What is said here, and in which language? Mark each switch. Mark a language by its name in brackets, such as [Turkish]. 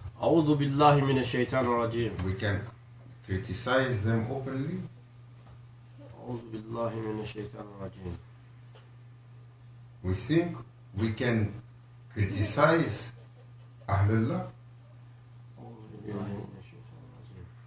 [Arabic] أعوذ بالله من الشيطان الرجيم. [English] we can criticize them openly. [Arabic] أعوذ بالله من الشيطان الرجيم. [English] We think we can criticize Ahlullah [Arabic] أعوذ بالله من الشيطان الرجيم.